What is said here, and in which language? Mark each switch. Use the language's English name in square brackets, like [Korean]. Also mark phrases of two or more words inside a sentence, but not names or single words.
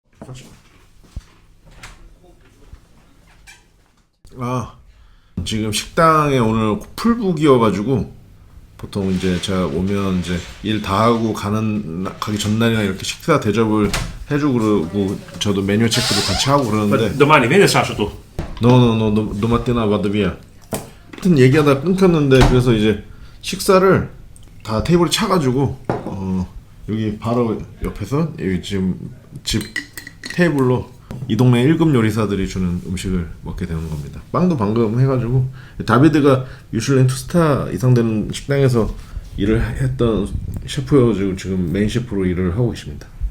[Korean] 아, 지금 식당에 오늘 풀북이어가지고 보통 이제 제가 오면 이제 일 다 하고 가기 전날이나 이렇게 식사 대접을 해주고 그러고 저도 메뉴 체크도 같이 하고 그러는데 [Italian] Domani vieni sabato. No, domattina vado via. [Korean] 하여튼 얘기하다 끊겼는데 그래서 이제 식사를 다 테이블에 차가지고 여기 바로 옆에서 여기 지금 집 테이블로 이 동네 1급 요리사들이 주는 음식을 먹게 되는 겁니다. 빵도 방금 해가지고 다비드가 미슐랭 2스타 이상 되는 식당에서 일을 했던 셰프여가지고 지금 메인 셰프로 일을 하고 계십니다.